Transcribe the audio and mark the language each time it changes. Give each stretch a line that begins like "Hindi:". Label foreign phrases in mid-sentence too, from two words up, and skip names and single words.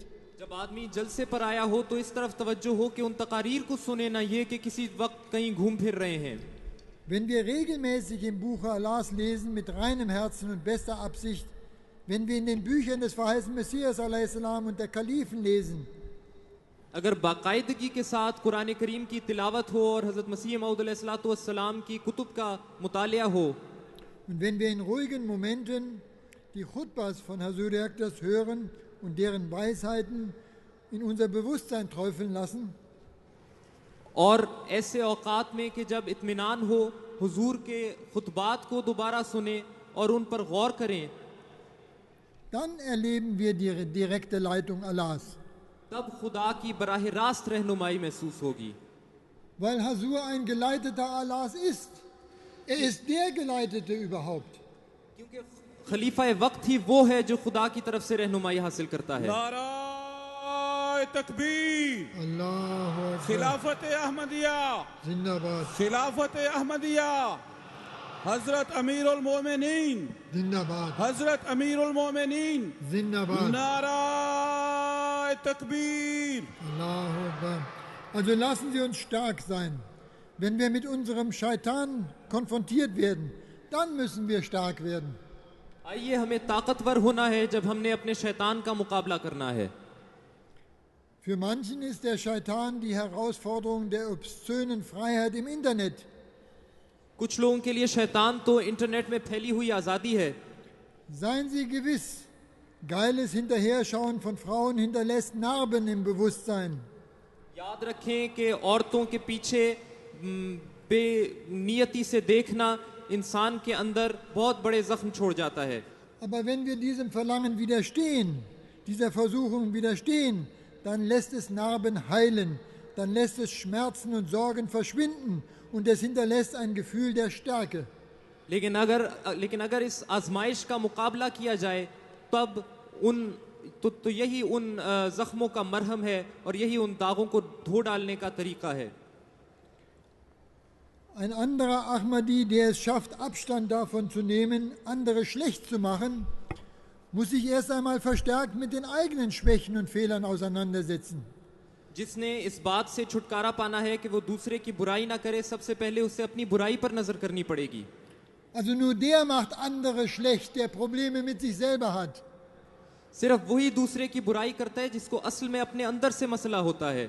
Urdu: جب آدمی جلسے پر آیا ہو تو اس طرف توجہ ہو کہ ان تقاریر کو سنے، نہ یہ کہ کسی وقت کہیں گھوم پھر رہے ہیں.
German: Wenn wir regelmäßig im Buche Allahs lesen mit reinem Herzen und bester Absicht, wenn wir in den Büchern des verheißenen Messias a.s. und der Kalifen lesen,
Urdu: اگر باقاعدگی کے ساتھ قرآن کریم کی تلاوت ہو اور حضرت مسیح موعود علیہ السلام کی کتب کا مطالعہ ہو,
German: und wenn wir in ruhigen Momenten die Khutbas von Hazur Ektas hören und deren Weisheiten in unser Bewusstsein träufeln lassen,
Urdu: اور ایسے اوقات میں کہ جب اطمینان ہو، حضور کے خطبات کو دوبارہ سنے اور ان پر غور کریں,
German: dann erleben wir die direkte Leitung Allahs.
Urdu: تب خدا کی براہ راست رہنمائی محسوس ہوگی.
German: Weil Hazur ein Geleiteter Allahs ist. Er ist der Geleitete überhaupt.
Urdu: کیونکہ خلیفۂ وقت ہی وہ ہے جو خدا کی طرف سے رہنمائی حاصل کرتا ہے. نعرۂ تکبیر
Arabic: الله أكبر.
Urdu: خلافت احمدیہ Zindabad. خلافت احمدیہ حضرت امیر المومنین Zindabad. حضرت امیر المومنین Zindabad. نعرۂ تکبیر
Arabic: الله أكبر.
German: Also lassen Sie uns stark sein. Wenn wir mit unserem Scheitan konfrontiert werden, dann müssen wir stark werden.
Urdu: آئیے ہمیں طاقتور ہونا ہے جب ہم نے اپنے شیطان کا مقابلہ کرنا ہے.
German: Für manchen ist der Scheitan die Herausforderung der obszönen Freiheit im Internet.
Urdu: کچھ لوگوں کے لیے شیطان تو انٹرنیٹ میں پھیلی ہوئی آزادی ہے.
German: Seien Sie gewiss, geiles Hinterherschauen von Frauen hinterlässt Narben im Bewusstsein.
Urdu: یاد رکھیں کہ عورتوں کے پیچھے بے نیتی سے دیکھنا انسان کے اندر بہت بڑے زخم چھوڑ جاتا ہے.
German: Aber wenn wir diesem Verlangen widerstehen, dieser Versuchung widerstehen, dann lässt es Narben heilen, dann lässt es Schmerzen und Sorgen verschwinden und es hinterlässt ein Gefühl der Stärke.
Urdu: لیکن اگر اس آزمائش کا مقابلہ کیا جائے تب تو یہی ان زخموں کا مرہم ہے اور یہی ان داغوں کو دھو ڈالنے کا طریقہ ہے.
German: Ein anderer Ahmadi, der es schafft, Abstand davon zu nehmen, andere schlecht zu machen, muss sich erst einmal verstärkt mit den eigenen Schwächen und Fehlern auseinandersetzen.
Urdu: جس نے اس بات سے چھٹکارا پانا ہے کہ وہ دوسرے کی برائی نہ کرے، سب سے پہلے اسے اپنی برائی پر نظر کرنی پڑے گی.
German: Also nur der macht andere schlecht, der Probleme mit sich selber hat.
Urdu: صرف وہی دوسرے کی برائی کرتا ہے جس کو اصل میں اپنے اندر سے مسئلہ ہوتا ہے.